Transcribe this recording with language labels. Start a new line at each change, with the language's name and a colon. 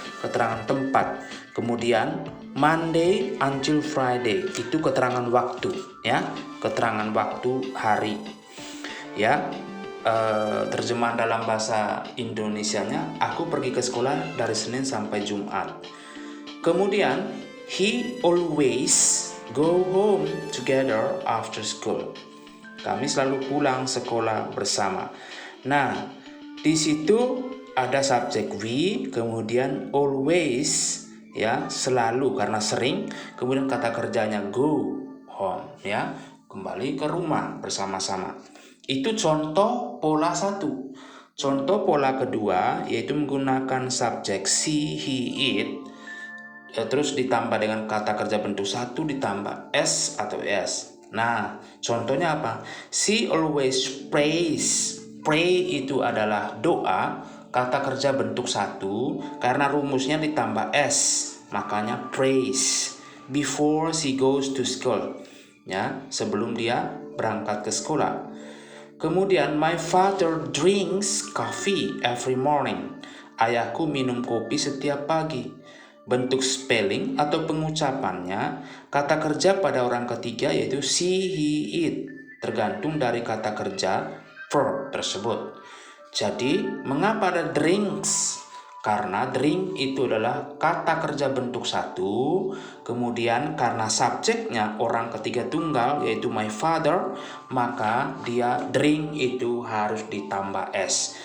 Indonesian: Keterangan tempat. Kemudian
English: Monday until Friday
Indonesian: itu keterangan waktu, ya. Keterangan waktu hari, ya. Terjemahan dalam bahasa Indonesianya, aku pergi ke sekolah dari Senin sampai Jumat.
English: Kemudian he always go home together after school.
Indonesian: Kami selalu pulang sekolah bersama. Nah, di situ ada subjek we, kemudian always, ya, selalu karena sering, kemudian kata kerjanya go home, ya, kembali ke rumah bersama-sama. Itu contoh pola 1. Contoh pola kedua yaitu menggunakan subjek she, he, it, terus ditambah dengan kata kerja bentuk 1 ditambah s atau es. Nah, contohnya apa?
English: She always prays.
Indonesian: Pray itu adalah doa, kata kerja bentuk 1 karena rumusnya ditambah s, makanya
English: prays before she goes to school,
Indonesian: ya, sebelum dia berangkat ke sekolah.
English: Kemudian my father drinks coffee every morning.
Indonesian: Ayahku minum kopi setiap pagi. Bentuk spelling atau pengucapannya kata kerja pada orang ketiga yaitu she, he, it, tergantung dari kata kerja verb tersebut. Jadi mengapa ada drinks? Karena drink itu adalah kata kerja bentuk 1, kemudian karena subjeknya orang ketiga tunggal yaitu my father, maka dia drink itu harus ditambah s.